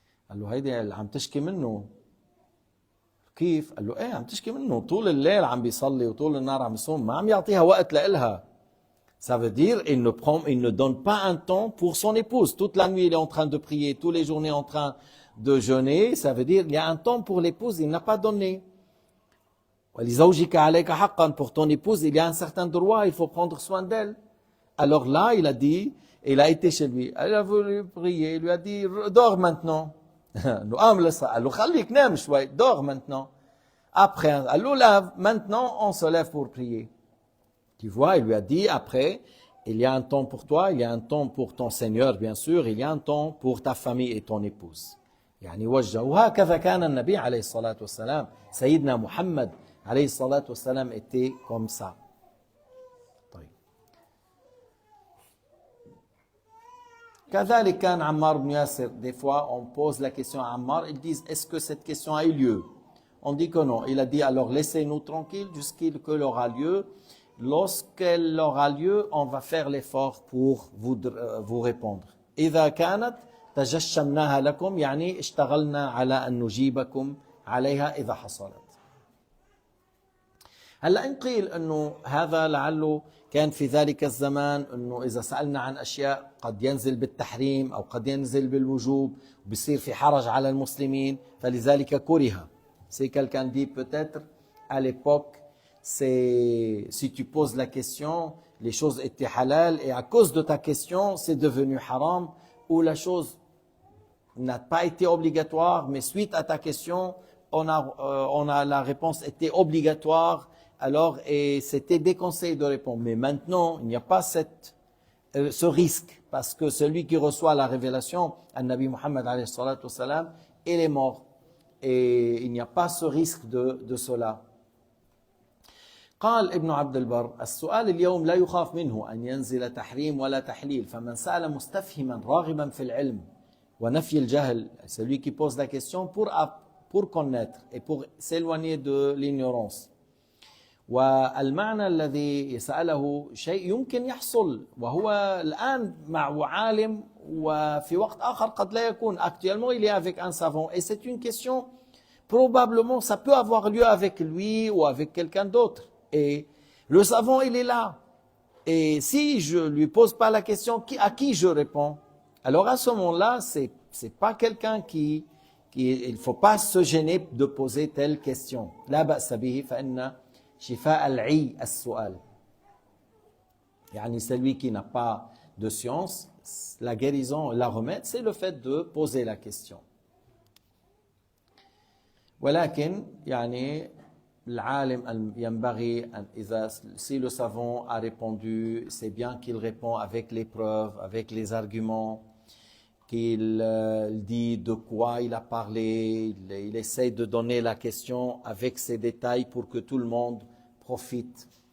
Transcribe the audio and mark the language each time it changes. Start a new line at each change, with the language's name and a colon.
Arabic: قال له هيدي اللي عم تشكي منه. كيف؟ قال له ايه عم تشكي منه، طول الليل عم بيصلي وطول النهار عم يصوم، ما عم يعطيها وقت لإلها.
French: Ça veut dire il ne donne pas un temps pour son épouse. Toute la nuit il est en train de prier, toutes les journées en train de jeûner. Ça veut dire il y a un temps pour l'épouse, il n'a pas donné.
Arabic: وَلِزَوْجِكَ عَلَيْكَ حَقًّا,
French: pour ton épouse il y a un certain droit, il faut prendre soin d'elle. Alors là il a dit, il a été chez lui, il a voulu prier, il lui a dit dors maintenant.
Arabic: قام لسه قال له خليك نام شوي،
French: dors maintenant. Après
Arabic: قال له
French: lave, maintenant on se lève pour prier. Tu vois, il lui a dit après, il y a un temps pour toi, il y a un temps pour ton Seigneur bien sûr, il y a un temps pour ta famille et ton épouse.
Arabic: يعني وجه. وهكذا كان النبي عليه الصلاة والسلام، سيدنا محمد عليه الصلاة والسلام
French: était comme ça.
Arabic: طيب. كذلك كان عمار بن ياسر.
French: Des fois on pose la question à Ammar, ils disent est-ce que cette question a eu lieu? On dit que non. Il a dit alors laissez-nous tranquilles jusqu'à ce qu'elle aura lieu. Lorsqu'elle aura lieu, on va faire l'effort pour vous répondre.
Arabic: إذا كانت تجشمناها لكم يعني اشتغلنا على أن نجيبكم عليها إذا حصلت. هلا إن قيل أنه هذا لعله كان في ذلك الزمان، أنه إذا سألنا عن أشياء قد ينزل بالتحريم أو قد ينزل بالوجوب وبصير في حرج على المسلمين فلذلك كره.
French: C'est quelqu'un dit peut-être à l'époque, si tu poses la question, les choses étaient halal et à cause de ta question, c'est devenu haram, ou la chose n'a pas été obligatoire, mais suite à ta question, la réponse était obligatoire, alors et c'était déconseillé de répondre. Mais maintenant, il n'y a pas ce risque, parce que celui qui reçoit la révélation, Nabi Muhammad alayhi salatu wassalam, il est mort. Et il n'y a pas ce risque de cela.
Arabic: قال ابن عبد البر: السؤال اليوم لا يخاف منه أن ينزل تحريم ولا تحليل، فمن سأل مستفهما راغبا في العلم ونفي الجهل,
French: celui qui pose la question pour connaître et pour s'éloigner de l'ignorance.
Arabic: والمعنى الذي سأله شيء يمكن يحصل, وهو الآن مع عالم, وفي وقت آخر قد لا يكون.
French: Actuellement, il est avec un savant et c'est une question, probablement, ça peut avoir lieu avec lui ou avec quelqu'un d'autre. Et le savant, il est là. Et si je lui pose pas la question, à qui je réponds? Alors à ce moment-là, c'est pas quelqu'un il faut pas se gêner de poser telle question.
Arabic: لا بأس به فإن شفاء العي السؤال. يعني
French: celui qui n'a pas de science, la guérison, la remède, c'est le fait de poser la question.
Arabic: ولكن يعني العالم ينبغي أن
French: si le savant a répondu, c'est bien qu'il répond avec les preuves, avec les arguments, qu'il dit de quoi il a parlé, il essaie de donner la question avec ses détails pour que tout le monde profite.